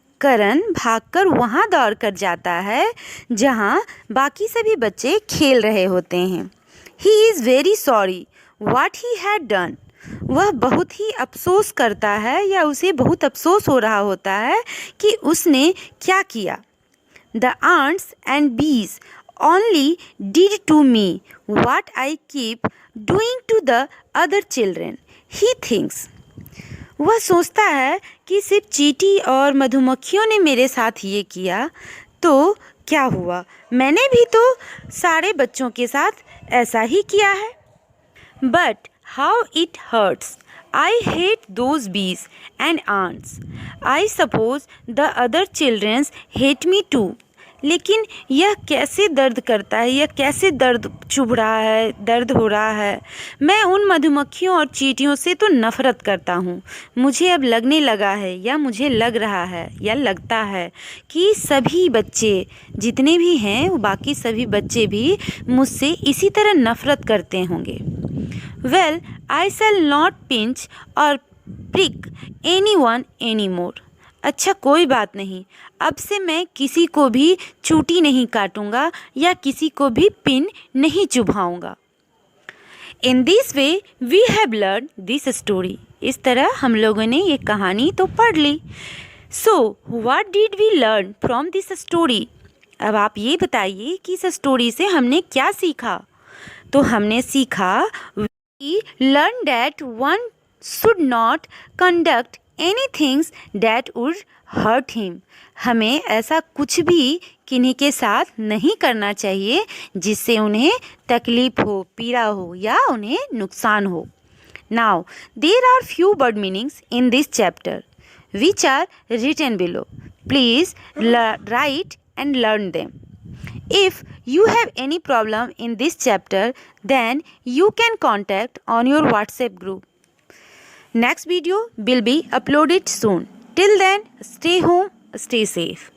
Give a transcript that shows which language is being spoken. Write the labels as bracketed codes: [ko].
[hi] करण भागकर वहाँ दौड़ कर जाता है जहाँ बाकी सभी बच्चे खेल रहे होते हैं. [en] He is very sorry what he had done. [hi] वह बहुत ही अफसोस करता है या उसे बहुत अफसोस हो रहा होता है कि उसने क्या किया. [en] The ants and bees only did to me what I keep doing to the other children, he thinks. [hi] वह सोचता है कि सिर्फ चींटी और मधुमक्खियों ने मेरे साथ ये किया, तो क्या हुआ, मैंने भी तो सारे बच्चों के साथ ऐसा ही किया है. [en] But how it hurts. I hate those bees and ants. I suppose the other children hate me too. [hi] लेकिन यह कैसे दर्द करता है, यह कैसे दर्द चुभ रहा है, दर्द हो रहा है. मैं उन मधुमक्खियों और चींटियों से तो नफ़रत करता हूँ. मुझे अब लगने लगा है, या मुझे लग रहा है, या लगता है कि सभी बच्चे जितने भी हैं, वो बाकी सभी बच्चे भी मुझसे इसी तरह नफ़रत करते होंगे. [en] Well, I shall not pinch or prick anyone anymore. [hi] अच्छा कोई बात नहीं, अब से मैं किसी को भी चूटी नहीं काटूंगा या किसी को भी पिन नहीं चुभाऊंगा। [en] In this way we have learn this story. [hi] इस तरह हम लोगों ने ये कहानी तो पढ़ ली। [en] So what did we learn from this story? [hi] अब आप ये बताइए कि इस स्टोरी से हमने क्या सीखा। तो हमने सीखा [en] We learn that one should not conduct anything that would hurt him. [hi] हमें ऐसा कुछ भी किन्हीं के साथ नहीं करना चाहिए जिससे उन्हें तकलीफ हो, पीड़ा हो या उन्हें नुकसान हो। [en] Now there are few word meanings in this chapter which are written below. Please write and learn them. If you have any problem in this chapter, then you can contact on your WhatsApp group. Next video will be uploaded soon. Till then, stay home, stay safe.